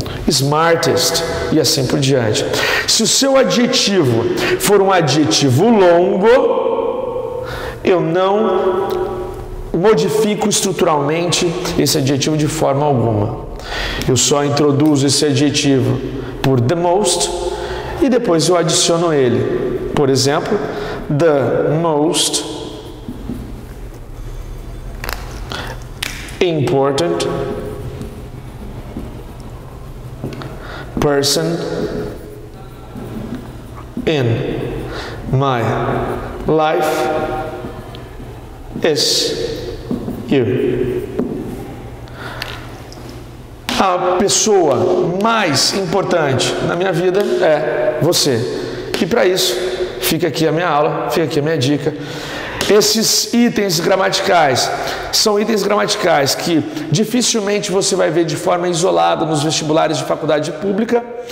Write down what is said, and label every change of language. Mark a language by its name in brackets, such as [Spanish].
[Portuguese] smartest e assim por diante. Se o seu adjetivo for um adjetivo longo, eu não modifico estruturalmente esse adjetivo de forma alguma. Eu só introduzo esse adjetivo por the most e depois eu adiciono ele. [English] Por exemplo, the most important person in my life is you. [Portuguese] A pessoa mais importante na minha vida é você. E para isso, fica aqui a minha aula, fica aqui a minha dica. Esses itens gramaticais são itens gramaticais que dificilmente você vai ver de forma isolada nos vestibulares de faculdade pública.